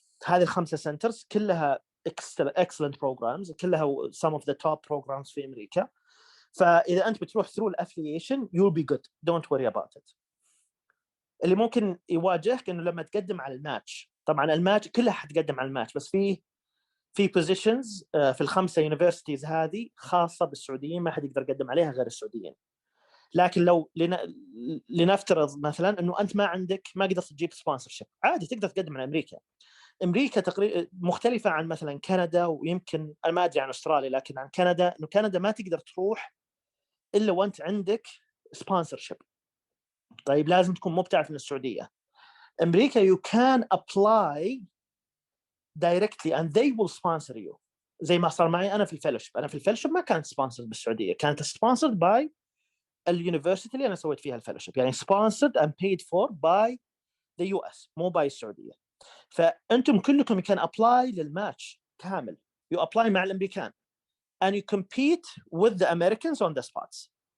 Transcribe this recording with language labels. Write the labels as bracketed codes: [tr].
[ar] هذه الخمسه سنترز كلها [en] excellent programs, [ar] كلها [en] some of the top programs [ar] في أمريكا. فإذا أنت بتروح [en] through الأفليشن you'll be good, don't worry about it. [ar] اللي ممكن يواجهك إنه لما تقدم على الماتش, طبعا الماتش كلها حتقدم على الماتش, بس في positions في الخمسة universities هذه خاصة بالسعوديين, ما حد يقدر يقدم عليها غير السعوديين. لكن لو لنفترض مثلا إنه أنت ما قدرت تجيب sponsorship, عادي تقدر تقدم على أمريكا تقريبا مختلفة عن مثلا كندا, ويمكن أنا ما أدري عن أستراليا, لكن عن كندا إنه كندا ما تقدر تروح إلا وأنت عندك sponsorship. طيب لازم تكون مبتعث من السعودية. أمريكا [en] you can apply directly and they will sponsor you, [ar] زي ما صار معي أنا في الفيلوشيب ما كانت sponsored بالسعودية, كانت sponsored by اليونيفرسيتي اللي أنا سويت فيها الفيلوشيب, يعني [en] sponsored and paid for by the US, [ar] مو by السعودية. فأنتم كلكم كان [en] apply للماتش كامل, you apply [ar] مع الأمريكان [en] and you compete with the Americans on the spots.